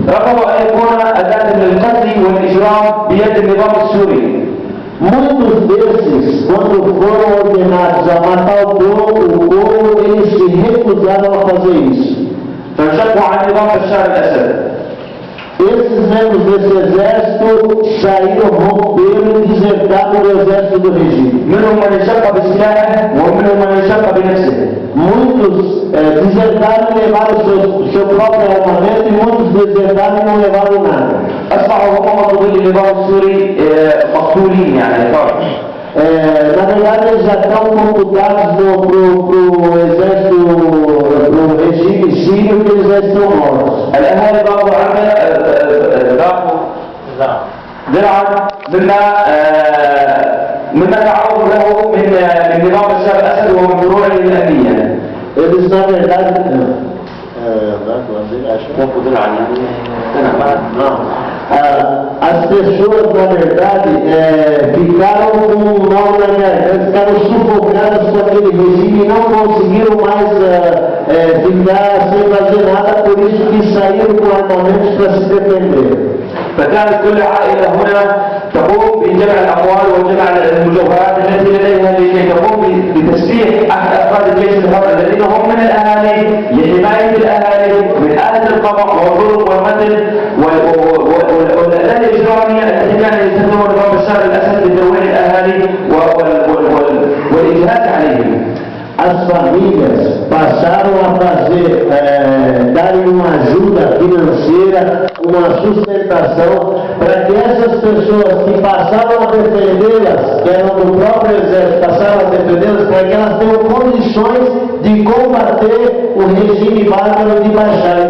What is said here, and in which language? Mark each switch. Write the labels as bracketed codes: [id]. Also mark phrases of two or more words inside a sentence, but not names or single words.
[ar] رفضوا أن يكون أداة للقتل والإجرام بيد النظام السوري. [pt] Muitos desses, quando foram ordenados a matar o povo, eles se recusaram a fazer isso. [ar] فانشقوا عن نظام بشار الأسد. [pt] Esses membros desse exército saíram, romperam e desertaram do exército do regime. [ar] منهم من انشق بسلاحه ومنهم من انشق بنفسه. [pt] Muitos desertaram e levaram seu próprio armamento e muitos desertaram e não levaram nada. [ar] أصبحوا هم مطلوبين للنظام السوري مقتولين يعني طبعا. [pt] Na verdade, eles já estão computados pro exército, pro regime sírio, que eles já estão mortos. [ar] الأهالي ضاقوا عنا ضاقوا درعا مما تعرضوا له من نظام بشار الأسد ومن فروعه الأمنية. [pt] Eles, na verdade, as pessoas, na verdade, ficaram com um mal na garganta, ficaram sufocadas com aquele regime e não conseguiram mais ficar sem fazer nada, por isso que saíram com armamentos para se defender. [ar] فكانت كل عائلة هنا تقوم بجمع الأموال وجمع المجوهرات التي لديها لكي تقوم بتسليح أحد أفراد الجيش الحر الذين هم من الأهالي لحماية الأهالي من آلة القمع والظلم والقتل والأداة الإجرامية التي كان يستخدمها نظام بشار الأسد لترويع الأهالي والإجهاد عليهم. [pt] As famílias passaram a fazer, darem uma ajuda financeira, uma sustentação, para que essas pessoas que passaram a defendê-las, que eram do próprio exército, passaram a defendê-las, para que elas tenham condições de combater o regime bárbaro de Bashar.